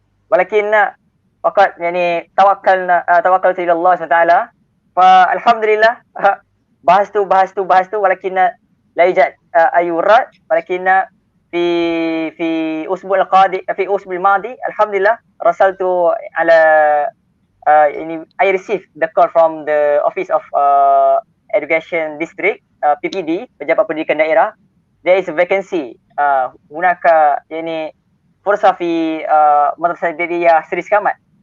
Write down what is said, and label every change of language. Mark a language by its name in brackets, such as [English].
[Arabic] ولكن فقط يعني توكلت إلى الله سبحانه وتعالى، فالحمد لله. بحثت ولكن لا يوجد أي رد. ولكن في الأسبوع الماضي الحمد لله رسلت على يعني [English] I received the call from the Office of Education District PPD, Pejabat Pendidikan Daerah. There is a vacancy. [Arabic] هناك يعني فرصة في مدرسة ابتدائية سري سكامات.